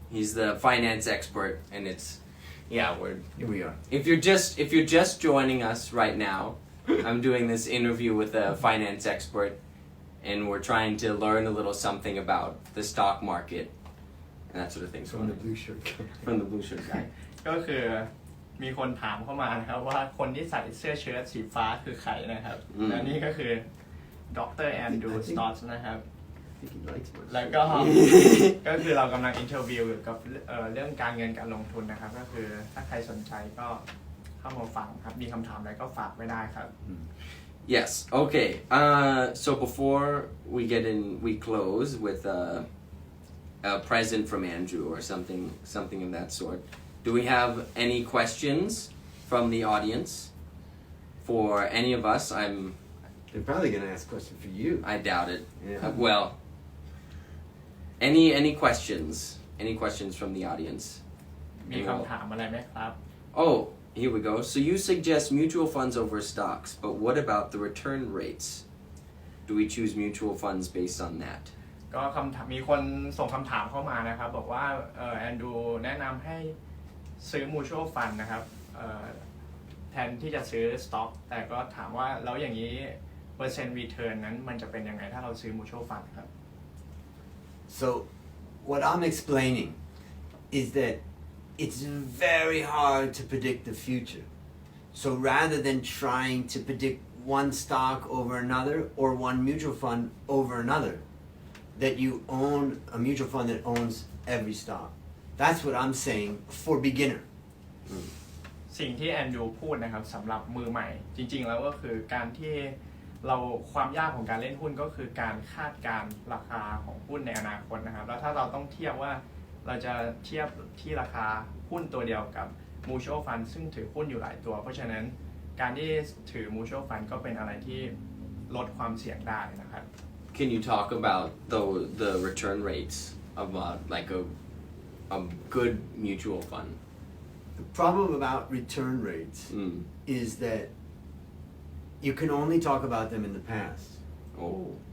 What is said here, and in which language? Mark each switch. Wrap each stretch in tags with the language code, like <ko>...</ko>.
<en>He's the finance expert, and it's Here we are. if you're just joining us right now, I'm doing this interview with a finance expert, and we're trying to learn a little something about the stock market and that sort of thing. From the blue shirt guy. From the blue shirt guy.</en> <th>ก็คือมีคนถามเข้ามานะครับว่าคนที่ใส่เสื้อเชิ้ตสีฟ้าคือใครนะครับและนี่ก็คือดรแอนดรูว์ สตอตส์นะครับ</th> <en>I think he likes my</en> <th>แล้ว</th> <en>shirt.</en> <th>ก็คือเรากำลังอินเทอร์วิวเกี่ยวกับเรื่องการเงินการลงทุนนะครับก็คือถ้าใครสนใจก็เข้ามาฟังครับมีคำถามอะไรก็ฝากไว้ได้ครับ</th> <en>Yes. Okay. So before we close with a present from Andrew or something of that sort. Do we have any questions from the audience for any of us? They're probably going to ask a question for you. I doubt it. Yeah. Well, any questions? Any questions from the audience?</en> <th>มีคำถามอะไรไหมครับ</th> <en>Oh, here we go. So you suggest mutual funds over stocks, but what about the return rates? Do we choose mutual funds based on that?</en> <th>ก็มีคนส่งคำถามเข้ามานะครับบอกว่าแอนดูแนะนำให้ซื้อ mutual fund นะครับแทนที่จะซื้อสต็อกแต่ก็ถามว่าแล้วอย่างนี้เปอร์เซ็นต์ return นั้นมันจะเป็นยังไงถ้าเราซื้อ mutual fund ครับ</th> <en>So what I'm explaining is that it's very hard to predict the future. So rather than trying to predict one stock over another or one mutual fund over another, that you own a mutual fund that owns every stock. That's what I'm saying for beginner.</en> <th>สิ่งที่แอนดูพูดนะครับสำหรับมือใหม่จริงๆแล้วก็คือการที่เราความยากของการเล่นหุ้นก็คือการคาดการณ์ราคาของหุ้นในอนาคตนะครับแล้วถ้าเราต้องเทียบว่าเราจะเทียบที่ราคาหุ้นตัวเดียวกับ mutual fund ซึ่งถือหุ้นอยู่หลายตัวเพราะฉะนั้นการที่ถือ mutual fund ก็เป็นอะไรที่ลดความเสี่ยงได้นะครับ</th> <en>Can you talk about the return rates of like a good mutual fund? The problem about return rates is that you can only talk about them in the past. Oh.</en>